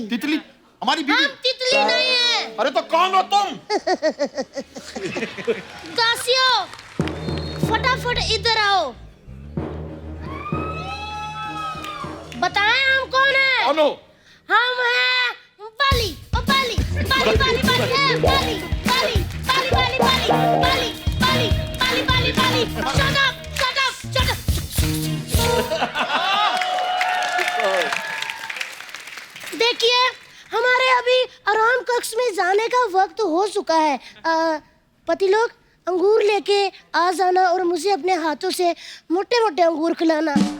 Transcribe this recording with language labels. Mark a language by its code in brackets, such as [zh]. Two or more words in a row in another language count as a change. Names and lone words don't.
[hi] तितली हमारी बीवी। हम तितली नहीं है। अरे तो कौन हो तुम? दासियों, फटाफट इधर आओ। बताएं हम कौन है? कौन हो? हम हैं बाली, ओ बाली, बाली बाली बाली, ए बाली, बाली, बाली बाली बाली, बाली, बाली, बाली बाली बाली। [en] Shut up, shut up, shut up. [hi] देखिए, हमारे अभी आराम कक्ष में जाने का वक्त हो चुका है। पति लोग अंगूर लेके आ जाना और मुझे अपने हाथों से मोटे मोटे अंगूर खिलाना।